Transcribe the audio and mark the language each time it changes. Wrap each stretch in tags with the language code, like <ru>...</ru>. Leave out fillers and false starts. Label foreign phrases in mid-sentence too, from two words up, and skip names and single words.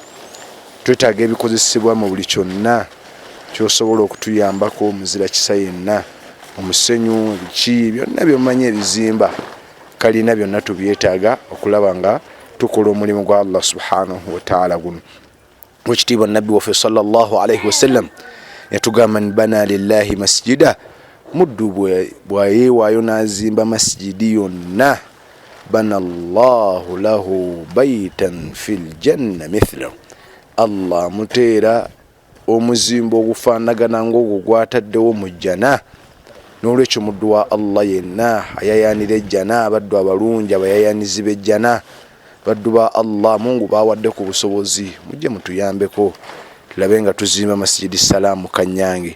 <lg>Twetaaga ebikozesebwa mu buli kyonna kyosobola okutuyambako, muzira kisa yenna, omusenyu, biki byonna byomanyi ebizimba kalina byonna tubyetaaga okulaba nga tukola omulimu gwa</lg> <ar>الله سبحانه وتعالى</ar> <lg>guno. Wekitiibwa nabbi waffe</lg> <ar>صلى الله عليه وسلم</ar> <lg>yatugamba:</lg> <ar>بنى لله مسجدا,</ar> <lg>muddu bwayeewaayo n'azimba masjidi yonna,</lg> <ar>بنى الله له بيتا في الجنة مثله,</ar> <lg>Allah muteera omuzimbo ogufaanagana ng'ogwo gwataddewo mu jjana. N'olwekyo muddu wa Allah yenna ayayaanira ejjana, baddu abalungi abayayanizi b'ejjana, baddu ba Allah Mungu bawadde ku busobozi, mujje mutuyambeko tulabe nga tuzimba Masjidi Salaamu Kanyange.</lg>